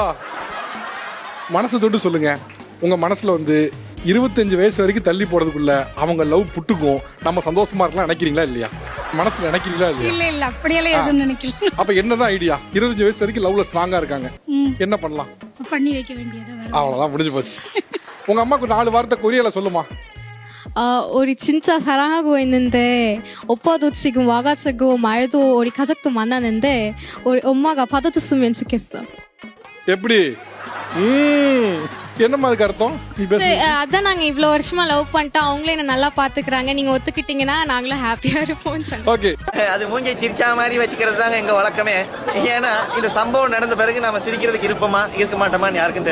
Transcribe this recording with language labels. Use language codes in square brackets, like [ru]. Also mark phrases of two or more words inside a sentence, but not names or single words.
[ta] மனசை தொட்டு சொல்லுங்க, உங்க மனசுல வந்து 25 வயசு வரைக்கும் தள்ளி போறதுக்குள்ள அவங்க லவ் புட்டுக்கும், நம்ம சந்தோஷமா இருக்கலாம் நினைக்கிறீங்களா இல்லையா? மனசுல நினைக்கிறீங்களா இல்லையா? இல்ல இல்ல அப்படியெல்லாம் எதுவும் நினைக்கல. அப்ப என்னதான் ஐடியா? 25 வயசு வரைக்கும் லவ்ல ஸ்ட்ராங்கா இருக்காங்க, என்ன பண்ணலாம்? பண்ணி வைக்க வேண்டியது. அவ்வளவுதான், முடிஞ்சு போச்சு. உங்க அம்மாக்கு 4 வார்த்தை கொரியால சொல்லுமா. [ko] 우리 진짜 사랑하고 있는데 오빠도 지금 와가지고 말도 우리 가족도 만나는데 우리 엄마가 받아줬으면 좋겠어. [ta] எப்படி? என்னமா அதுக்கு அர்த்தம்? நீ பேசு. அதான் நாங்க இவ்வளவு வருஷமா லவ் பண்ணிட்டு அவங்களே என்ன நல்லா பாத்துக்கிறாங்க, நீங்க ஒத்துக்கிட்டீங்கன்னா நாங்களும் ஹாப்பியா இருப்போம்னு சொன்னேன். ஓகே, அது மூஞ்சி சிரிச்சா மாதிரி வச்சுக்கிறது தாங்க எங்க வழக்கமே. ஏன்னா இந்த சம்பவம் நடந்த பிறகு நாம சிரிக்கிறதுக்கு இருப்போமா இருக்க மாட்டோமான்னு யாருக்கும் தெரியும்.